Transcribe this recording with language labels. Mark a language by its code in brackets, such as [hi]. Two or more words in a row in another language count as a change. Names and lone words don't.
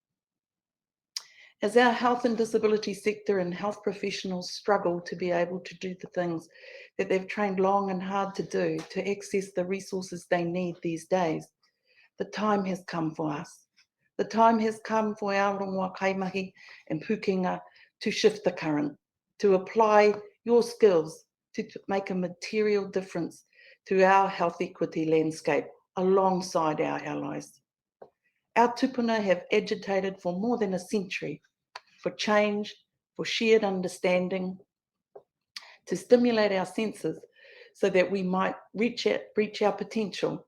[en] As our health and disability sector and health professionals struggle to be able to do the things that they've trained long and hard to do, to access the resources they need these days, the time has come for us. The time has come for our [mi] rongoā kaimahi [en] and pukenga to shift the current, to apply your skills to make a material difference to our health equity landscape alongside our allies. Our tupuna have agitated for more than a century for change, for shared understanding, to stimulate our senses so that we might reach our potential.